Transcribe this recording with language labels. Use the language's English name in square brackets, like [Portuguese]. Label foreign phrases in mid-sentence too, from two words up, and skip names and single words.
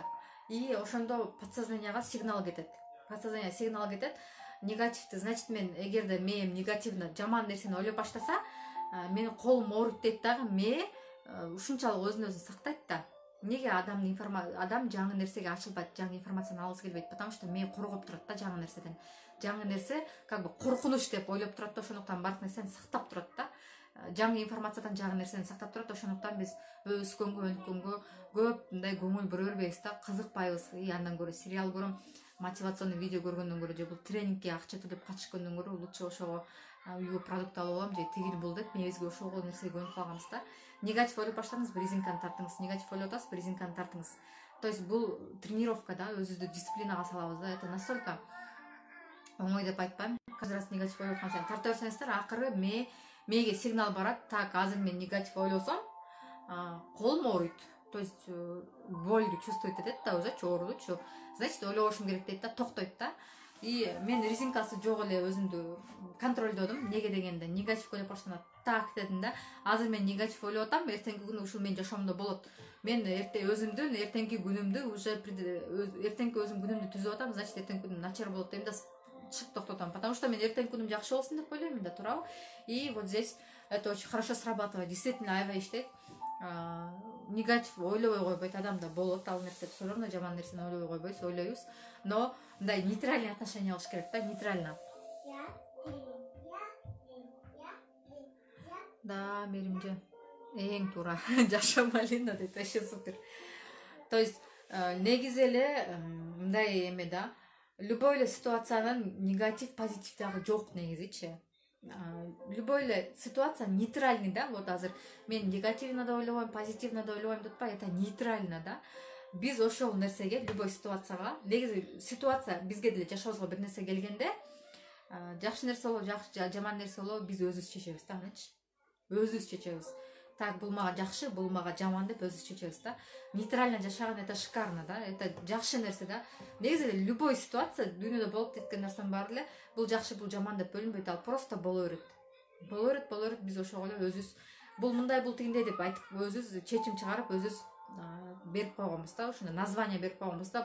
[Kyrgyz] И ошондо подсознанияга сигнал кетет. Подсознание сигнал кетет. Негативди, значит, мен эгерде мээм негативно жаман нерсени ойлоп баштаса, менин колум ооруйт дейт дагы, мээ ушунчалык өзүн сактайт да. Неге адам жаңы нерсеге ачылбайт, жаңы информацияны алгысы келбейт? [Russian] Потому что [Kyrgyz] мээ коргоп турат да жаңы нерседен. Жаңы нерсе [Russian] как бы [Kyrgyz] коркунуч деп ойлоп турат да, ошондуктан бардык нерсени сактап турат да. Жаңы информациядан жаңы нерсени сактап турат, ошондуктан биз өнүккөнгө көп мындай көңүл бура бербейбиз да, кызыкпайбыз. И андан көрө сериал көрөм, [Russian] мотивационный видео [Kyrgyz] көргөндөн көрө, же бул тренингке акча төлөп катышкөндөн көрө лучше ошого үйгө продукт алып алам, же тигил бул деп мээбизге ошого нерсеге көнүп калганбыз да. Негатив ойлоп баштадыңыз, бир резинканы тартыңыз, негатив ойлоп атасыз, бир резинканы тартыңыз. [Russian] То есть [Kyrgyz] бул тренировка да, өзүбүздү дисциплинага салабыз да. [Russian] Это настолько [Kyrgyz] оңой деп айтпайм. [Russian] Каждый раз [Kyrgyz] негатив ойлоп аткан сайын тарта берсеңиздер, акыры мээге сигнал барат. Так, азыр мен негатив ойлосом, колум ооруйт. [Russian] То есть боль чувствовать [Kyrgyz] этет да, [Russian] уже оорудучу. [Kyrgyz] Значит, ойлобошум керек дейт да, токтойт да. И мен резинкасы жок эле өзүмдү контролдодум. Неге дегенде, негатив ойлоп баштаганда так дедим да. Азыр мен негатив ойлоп атам, эртеңки күнү ушул менин жашоомдо болот. Мен өзүмдүн эртеңки күнүмдү уже эртеңки өзүм күнүмдү түзүп атам, значит, эртеңки күнүм начар болот дейм да, чык токтотом. [Russian] Потому что [Kyrgyz] мен эртеңки күнүм жакшы болсун деп ойлоймун да, туурабы? [Russian] И вот здесь это очень хорошо срабатывает. Действительно, [Kyrgyz] аябай иштейт. Негатив ойлобой койбойт, адамда болот ал нерсе, [Russian] все равно [Kyrgyz] жаман нерсени ойлобой койбойбуз, ойлойбуз. Но мындай [Russian] нейтральный отношение [Kyrgyz] алыш керек да, нейтрально. Да, Меримже, эң туура. Жаша Малина дейт, [Russian] вообще супер. То есть [Kyrgyz] негизи эле мындай эме да, любой эле ситуациянын негатив, позитив дагы жок негизичи. Любой эле ситуация нейтральный да. Вот азыр мен негативно да ойлобойм, позитивно да ойлобойм деп па, [Russian] это нейтрально [Kyrgyz] да. Биз ошол нерсеге, любой ситуацияга, негизи ситуация бизге деле жашообузга бир нерсе келгенде, жакшы нерсе болобу, жаман нерсе болобу, биз өзүбүз чечебиз да, анычы. Өзүбүз чечебиз. так бул мага жакшы, бул мага жаман деп өзүбүз чечебиз да. Нейтрально жашаган [Russian] это шикарно [Kyrgyz] да, это жакшы нерсе да. Негизи эле любой ситуация дүйнөдө болуп кеткен нерсенин баары эле бул жакшы, бул жаман деп бөлүнбөйт, ал просто боло берет. Боло берет, биз ошого эле өзүбүз бул мындай, бул тигиндей деп айтып өзүбүз чечим чыгарып өзүбүз берип койгонбуз да, ошондой название берип койгонбуз да.